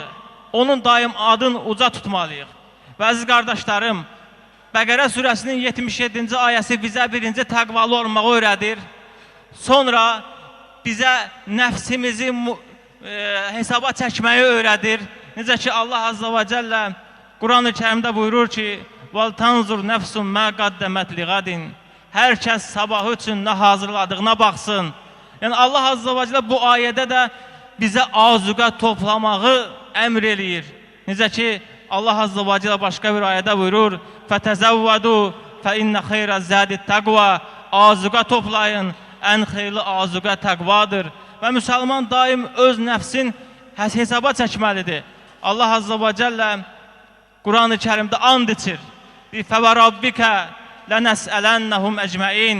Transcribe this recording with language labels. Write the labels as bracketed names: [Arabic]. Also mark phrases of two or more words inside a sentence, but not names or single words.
[Azerbaijani] Onun daim adını uca tutmalıyıq. Və əziz qardaşlarım, Bəqərə surəsinin 77-ci ayəsi bizə birinci təqvalı olmağı öyrədir. Sonra bizə nəfsimizi hesaba çəkməyi öyrədir. Necə ki, Allah [Arabic] Azza və Cəllə [Azerbaijani] Quran-ı Kərimdə buyurur ki, [Arabic] وَالْتَنْزُرْ نَفْسٌ مَا قَدَّمَتْ لِغَدٍ. [Azerbaijani] Hər kəs sabahı üçün nə hazırladığına baxsın. Yəni Allah [Arabic] Azza və Cəllə [Azerbaijani] bu ayədə də bizə azuqə toplamağı əmr eləyir. Necə ki, Allah [Arabic] Azza və Cəllə [Azerbaijani] başqa bir ayədə buyurur, [Arabic] فَتَزَوَّدُوا فَإِنَّ خَيْرَ الزَّادِ التَّقْوَى. [Azerbaijani] Azuqə toplayın, ən xeyirli azuqə təqvadır. Və müsəlman daim öz nəfsin hesaba çəkməlidir. Allah [Arabic] Azza və Cəllə [Azerbaijani] Quran-ı Kərimdə and içir. [Arabic] فوربك لنسألنهم أجمعين.